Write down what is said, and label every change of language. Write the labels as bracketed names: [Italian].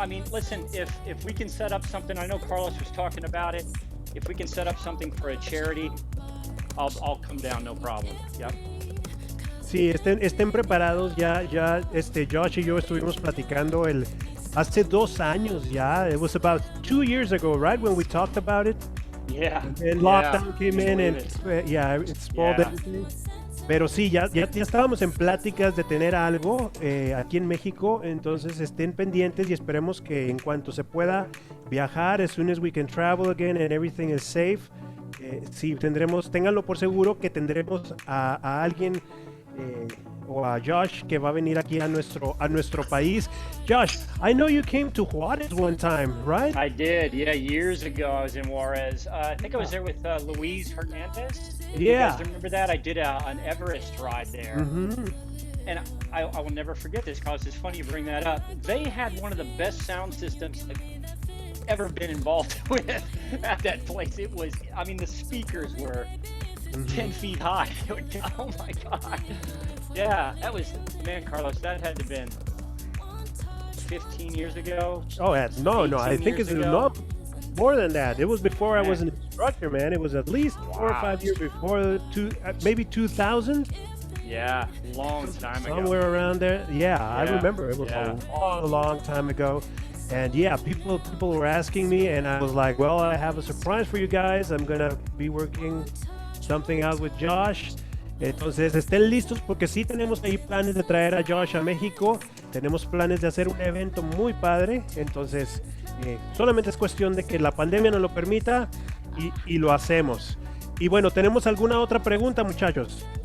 [English] Listen, if we can set up something, I know Carlos was talking about it. If we can set up something for a charity, I'll come down, no problem. Yep. [Spanish] Sí, estén preparados. Ya, Josh y yo estuvimos platicando hace 2 años ya. [English] It was about 2 years ago, right, when we talked about it. Yeah. And lockdown came in and it spoiled everything. [Spanish] Pero sí, ya estábamos en pláticas de tener algo aquí en México, entonces estén pendientes y esperemos que en cuanto se pueda viajar, [English] as soon as we can travel again and everything is safe, [Spanish] sí, ténganlo por seguro que tendremos a alguien o a Josh que va a venir aquí a nuestro país. [English] Josh, I know you came to Juarez one time, right? I did, yeah, years ago I was in Juarez. I think I was there with Luis Hernandez. Yeah. You guys remember that? I did an Everest ride there. Mm-hmm. And I will never forget this, because it's funny you bring that up. They had one of the best sound systems I've ever been involved with at that place. It was, the speakers were 10 feet high. Oh my God. Yeah, that was, man, Carlos, that had to have been 15 years ago. Oh, no, I think it's more than that. It was before Man. I was an instructor, man. It was at least 4 or 5 years before, maybe 2000. Yeah, long time ago. Somewhere around there. Yeah, I remember. It was a long time ago. And yeah, people were asking me, and I was like, well, I have a surprise for you guys. I'm gonna be working something out with Josh. [Spanish] Entonces estén listos porque sí tenemos ahí planes de traer a Josh a México. Tenemos planes de hacer un evento muy padre. Entonces solamente es cuestión de que la pandemia nos lo permita y lo hacemos. Y bueno, ¿tenemos alguna otra pregunta, muchachos?